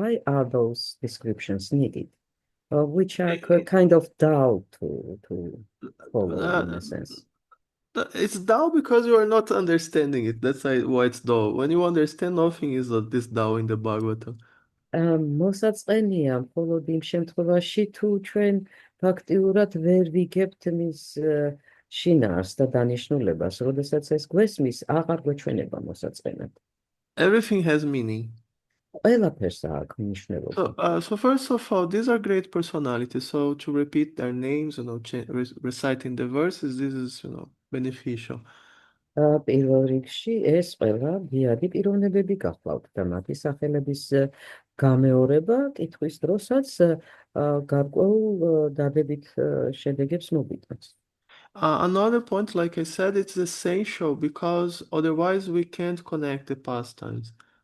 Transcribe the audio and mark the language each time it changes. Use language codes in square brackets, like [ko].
[en] Why are those descriptions needed? Which are kind of dull to follow in a sense. It's dull because you are not understanding it. That's why it's dull. When you understand, nothing is this dull in the Bhagavatam. [ka] მოსაწყენია მხოლოდ იმ შემთხვევაში თუ ჩვენ ფაქტიურად ვერ ვიგებთ მის შინაარსს და დანიშნულებას, როდესაც ეს გვესმის, აღარ გვეჩვენება მოსაწყენად. [en] Everything has meaning. [ka] ყველაფერს აქვს მნიშვნელობა. [en] So first of all, these are great personalities. So to repeat their names, reciting the verses, this is, beneficial. [ka] პირველ რიგში ეს ყველა დიადი პიროვნებები გახლავთ და მათი სახელების გამეორება კითხვის დროსაც გარკვეულ დადებით შედეგებს მოგიტანს. [en] Another point, like I said, it's essential because otherwise we can't connect the pastimes.